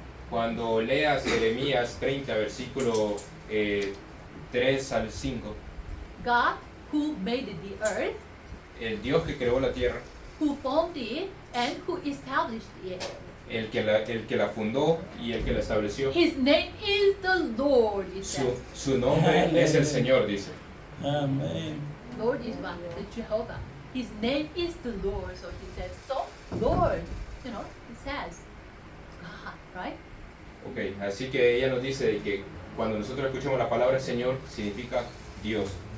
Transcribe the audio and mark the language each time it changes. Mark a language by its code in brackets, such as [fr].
[es] Cuando leas Jeremías 30, versículo 3 al 5, [en] God who made the earth, [es] el Dios que creó la tierra, [en] who formed it, and who established it. [es] el que la fundó y el que la estableció, [en] His name is the Lord, it says. [es] su nombre es el Señor, dice. Amén. [en] Lord is what? The Jehovah. His name is the Lord. So he says, so Lord, he says, God, right? Okay. [es] Así que ella nos dice de que cuando nosotros escuchamos la palabra Señor, significa Dios.